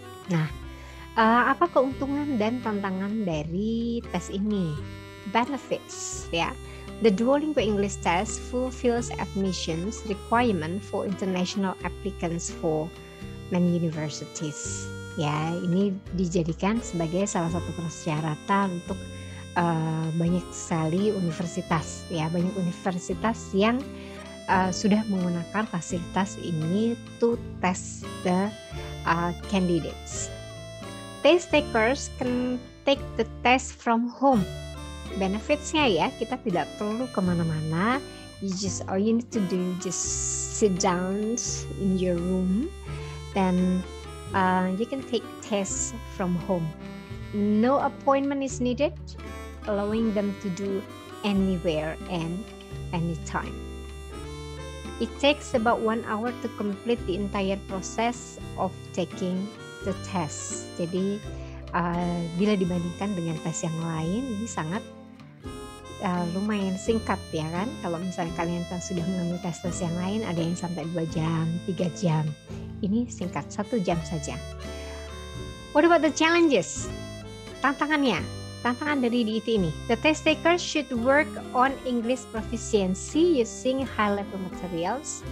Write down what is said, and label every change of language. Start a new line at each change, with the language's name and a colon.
Indonesian: Nah, apa keuntungan dan tantangan dari tes ini?
English: Benefits ya. The Duolingo English test fulfills admissions requirement for international applicants for many universities.
Indonesian: Ya, ini dijadikan sebagai salah satu persyaratan untuk banyak sekali universitas ya, banyak universitas yang sudah menggunakan fasilitas ini
English: to test the candidates. Test takers can take the test from home.
Indonesian: Benefitsnya ya, kita tidak perlu kemana-mana.
English: All you need to do just sit down in your room, then you can take tests from home. No appointment is needed, allowing them to do anywhere and anytime. It takes about 1 hour to complete the entire process of taking the test.
Indonesian: Jadi bila dibandingkan dengan tes yang lain, ini sangat lumayan singkat ya kan. Kalau misalnya kalian sudah mengambil tes-tes yang lain, ada yang sampai 2 jam, 3 jam. Ini singkat, 1 jam saja.
English: What about the challenges?
Indonesian: Tantangan dari DET ini.
English: The test takers should work on English proficiency using high-level materials.